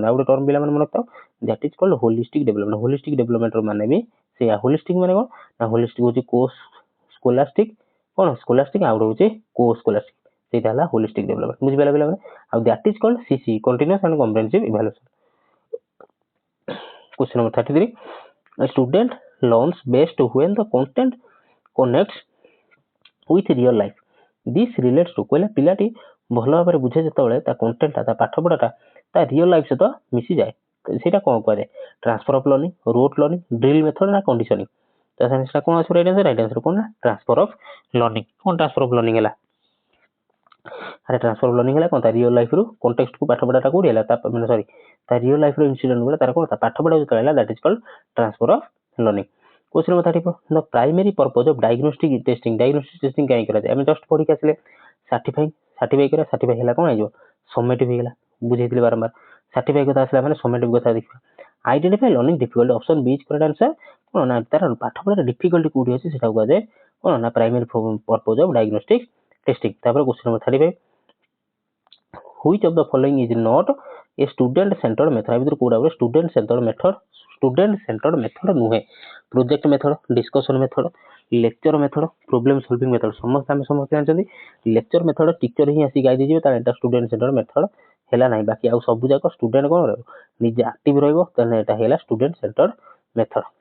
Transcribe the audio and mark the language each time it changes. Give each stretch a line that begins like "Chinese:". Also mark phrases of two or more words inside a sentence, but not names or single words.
Odia: ଆଉ ଗୋଟେ ଟର୍ମ ପିଲାମାନେ ମନେ ରଖିଥାଅ
English: that is called holistic development. holistic development
Odia: ମାନେ ବି ସେଇଆ। ହୋଲିଷ୍ଟିକ୍ ମାନେ କ'ଣ ନା ହୋଲିଷ୍ଟିକ୍ ହେଉଛି
English: co scholastic,
Odia: କ'ଣ ସ୍କୋଲାଷ୍ଟିକ୍ ଆଉ ରହୁଛି
English: co scholastic,
Odia: ସେଇଟା ହେଲା
English: holistic development.
Odia: ବୁଝିପାରିଲା ପିଲାମାନେ?
English: ଆଉ that is called CC continuous and comprehensive evaluation. Question number 33. A student learns best when the content connects with real life. This relates to
Odia: କହିଲା ପିଲାଟି ଭଲ ଭାବରେ ବୁଝେ ଯେତେବେଳେ ତା କଣ୍ଟେଣ୍ଟଟା ତା ପାଠ ପଢ଼ାଟା ତା
English: real life
Odia: ସହିତ ମିଶିଯାଏ ସେଇଟା କ'ଣ କୁହାଯାଏ?
English: transfer of learning, rote learning, drill method ନା conditioning?
Odia: ତା ସାଙ୍ଗେ ସେଟା କ'ଣ ଅଛି
English: right answer
Odia: କ'ଣ ନା
English: transfer of learning.
Odia: କ'ଣ
English: transfer of learning
Odia: ହେଲା? ଆରେ
English: transfer of learning
Odia: ହେଲା କ'ଣ ତା
English: real life
Odia: କଣ୍ଟେକ୍ସଟକୁ ପାଠ ପଢ଼ାଟା କୋଉଠି ହେଲା ତା
English: real life incident
Odia: ଗୁଡ଼ା ତାର କ'ଣ ତା ପାଠ ପଢ଼ା ଯେତେବେଳେ ହେଲା
English: that is called transfer of learning. Question number 34. The primary purpose of diagnostic testing
Odia: କାହିଁ କରାଯାଏ? ଆମେ ଜଷ୍ଟ ପଢିକି ଆସିଲେ ସାର୍ଟିଫାଇ କରିବା, ସାର୍ଟିଫାଇ ହେଲା କ'ଣ ହେଇଯିବ ସमेटिव ହେଇଗଲା। ବୁଝେଇଥିଲି ବାରମ୍ବାର ସାର୍ଟିଫାଇ କଥା ଆସିଲା ମାନେ ସमेଟିଭ କଥା ଦେଖିବା।
English: identify learning difficulty option B is correct answer.
Odia: କ'ଣ ନା ତାର ପାଠ ପଢ଼ାର ଡିଫିକଲ୍ଟି କୋଉଠି ଅଛି ସେଟାକୁ କୁହାଯାଏ କ'ଣ ନା
English: primary purpose of diagnostic testing. ତାପରେ Question number 35. Which of the following is not a student centered method?
Odia: ଆ ଭିତରୁ କୋଉଟା ଗୋଟେ
English: student centered method
Odia: ନୁହେଁ?
English: project method, discussion method, lecture method, problem solving method.
Odia: ସମସ୍ତେ ଜାଣିଛନ୍ତି
English: lecture method
Odia: ଟିଚର ହିଁ ଆସି ଗାଇ ଦେଇଯିବେ ତାହେଲେ ଏଟା
English: student center method
Odia: ହେଲା ନାହିଁ। ବାକି ଆଉ ସବୁ ଯାକ ଷ୍ଟୁଡେଣ୍ଟ କ'ଣ ରହିବ ନିଜେ ଆକ୍ଟିଭ ରହିବ ତାହେଲେ ଏଟା ହେଲା
English: student center method.